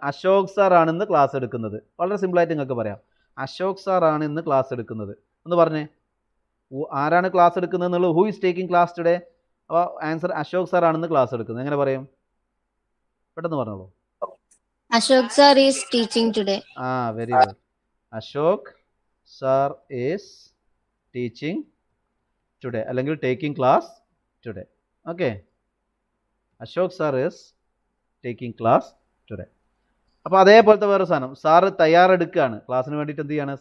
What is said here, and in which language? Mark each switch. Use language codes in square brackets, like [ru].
[ml] Ashok sir ആണെന്ന് class എടുക്കുന്നത്. വളരെ സിമ്പിളായിട്ട് നിങ്ങൾക്ക് പറയാം, അശോക് സാർ ആണ് ഇന്ന് ക്ലാസ് എടുക്കുന്നത് എന്ന് പറഞ്ഞേ. ആരാണ് ക്ലാസ് എടുക്കുന്നത് എന്നുള്ളത് [en] Who is taking class today. [ml] അപ്പോൾ ആൻസർ അശോക് സാർ ആണെന്ന് ക്ലാസ് എടുക്കുന്നത്. എങ്ങനെ പറയും? പെട്ടെന്ന് പറഞ്ഞോളൂ. [en] Ashok sir is teaching today. Very good. Ashok sir is teaching today, അല്ലെങ്കിൽ taking class today. Okay, Ashok sir is taking class today. [ml] അപ്പോൾ അതേപോലത്തെ വേറെ സാധനം, സാറ് തയ്യാറെടുക്കുകയാണ് ക്ലാസ്സിന് വേണ്ടിയിട്ട്. എന്ത് ചെയ്യാണ്?